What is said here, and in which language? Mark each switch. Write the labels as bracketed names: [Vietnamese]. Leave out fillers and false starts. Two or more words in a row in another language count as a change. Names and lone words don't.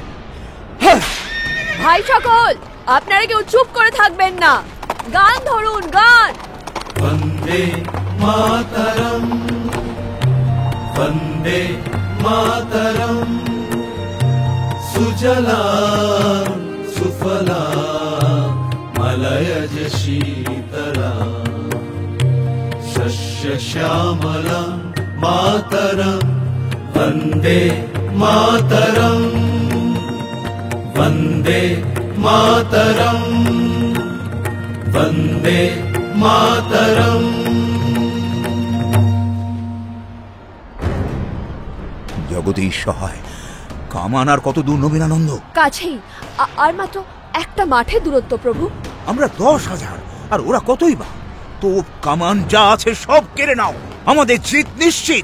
[Bangla] ভাই সকল, আপনারা কেউ চুপ করে থাকবেন না। গান ধরুন, গান। [Sanskrit] বন্দে মাতরম, বন্দে মাতরম, সুজলাম সুফলাম মলয় जयज शीतला शस्य श्यामलं मातरं वन्दे मातरं वन्दे मातरं वन्दे मातरं। [Bangla] জগদীশ সহায়, কামান আর কত দূর নবীনানন্দ? কাছেই, আর মাত্র একটা মাঠে দূরত্ব প্রভু। আমরা 10,000 আর ওরা কতই বা। তোপ কামান যা আছে সব কেড়ে নাও, আমাদের জিত নিশ্চিত।